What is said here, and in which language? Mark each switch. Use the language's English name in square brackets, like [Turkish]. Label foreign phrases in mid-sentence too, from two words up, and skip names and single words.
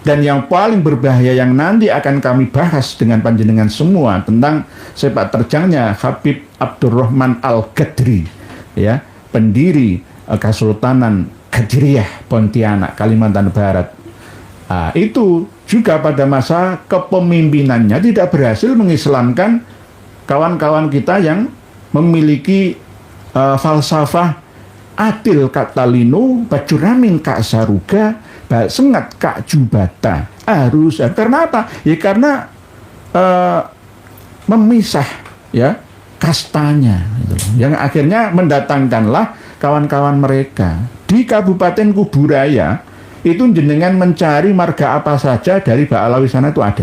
[Indonesian] Dan yang paling berbahaya yang nanti akan kami bahas dengan panjenengan semua tentang sepak terjangnya Habib Abdurrahman Al-Ghadri, ya, pendiri Kesultanan Qadiriyah Pontianak, Kalimantan Barat. Itu juga pada masa kepemimpinannya tidak berhasil mengislamkan kawan-kawan kita yang memiliki falsafah [Kendayan] adil katalino, bajuramin kak saruga, sengat kak jubata. [Indonesian] Karena apa? Ya karena memisah, ya, kastanya gitu. Yang akhirnya mendatangkanlah kawan-kawan mereka di Kabupaten Kuburaya. Itu jenengan mencari marga apa saja dari Ba'alawi sana itu ada.